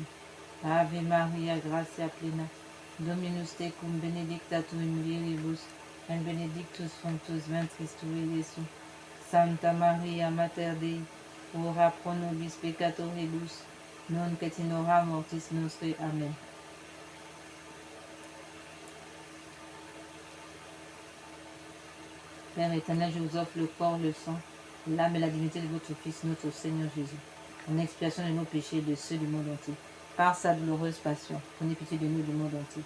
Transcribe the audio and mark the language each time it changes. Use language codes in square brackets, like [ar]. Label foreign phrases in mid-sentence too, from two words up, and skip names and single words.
[la] Ave Maria, gratia plena, Dominus tecum, benedicta tu in mulieribus, et benedictus fructus ventris tui, Iesus. Santa Maria, Mater Dei, ora pro nobis peccatoribus, nunc et in hora mortis nostre. Amen. [fr] Père éternel, je vous offre le corps, le sang, l'âme et la dignité de votre Fils, notre Seigneur Jésus, en expiation de nos péchés et de ceux du monde entier. Par sa douloureuse passion, prenez pitié de nous du monde entier.